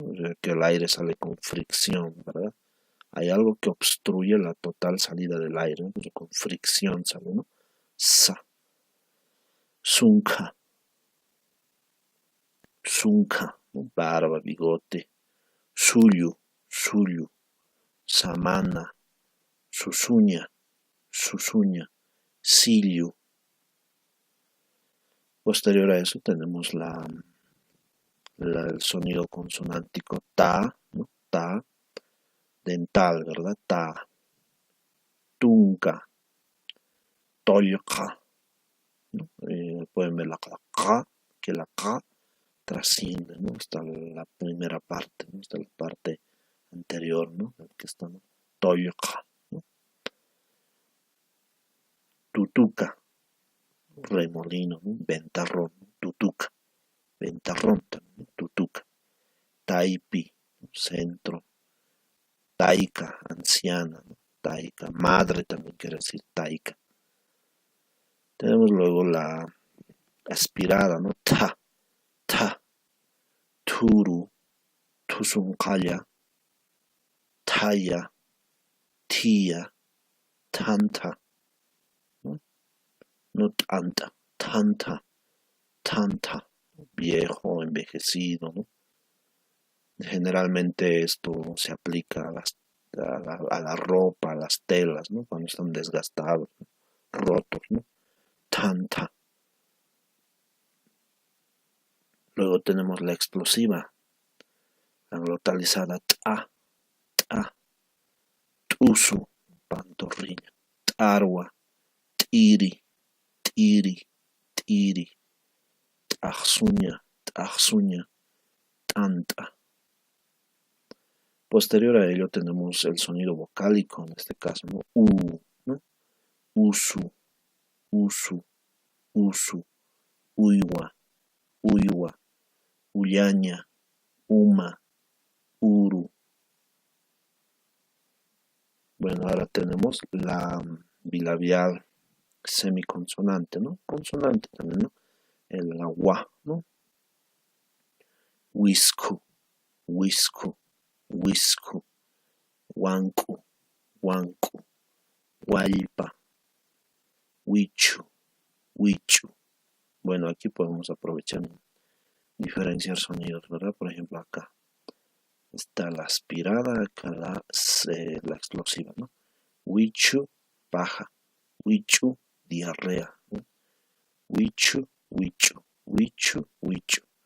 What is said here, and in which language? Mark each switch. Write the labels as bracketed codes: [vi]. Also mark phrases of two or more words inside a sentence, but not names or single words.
[es] O sea, que el aire sale con fricción, ¿verdad? Hay algo que obstruye la total salida del aire, ¿no? Entonces, con fricción sale, ¿no? [ay] Sa. Zunca, zunca, ¿no? [es] Barba, bigote. [ay] Suyu, suyu. Samana, susuña, susuña. Silio. [es] Posterior a eso tenemos el sonido consonántico ta, ¿no? Ta, dental, ¿verdad? Ta, [ay] tunca, tolca, [es] ¿no? Pueden ver la K, que la K trasciende, ¿no? Hasta la primera parte, ¿no? Hasta la parte anterior, ¿no? Que está, ¿no? Tolca, ¿no? Tutuca, remolino, ¿no? Ventarrón, tutuca, ventarrón también, tutuca. Taipi, centro. Taica, anciana, ¿no? Taica, madre también quiere decir taica. Tenemos luego la aspirada, ¿no? [ay] Ta, ta, turu, tusuncaya, [es] taya, tía, tanta, ¿no? No tanta, tanta, tanta, viejo, envejecido, ¿no? Generalmente esto se aplica a la ropa, a las telas, ¿no? Cuando están desgastados, ¿no? Rotos, ¿no? Tanta. Luego tenemos la explosiva, la glotalizada ta, ta, tusu, pantorrilla, tarwa, [ay] tiri, tiri, tiri, tajsuña, tajsuña, [es] tanta. Posterior a ello tenemos el sonido vocálico, en este caso, ¿no? ¿No? [ay] Usu, usu, usu, uywa, uywa, uyaña, uma, uru. [es] Bueno, ahora tenemos la bilabial semiconsonante, ¿no? Consonante también, ¿no? El agua, ¿no? [ay] Wisku, wisku, wisku, wanku, wanku, hualpa, huichu, huichu. [es] Bueno, aquí podemos aprovechar diferenciar sonidos, ¿verdad? Por ejemplo, acá está la aspirada, acá la explosiva, ¿no? Huichu, paja, huichu, diarrea, ¿no? [ay] Huichu, huichu, huichu, huichu.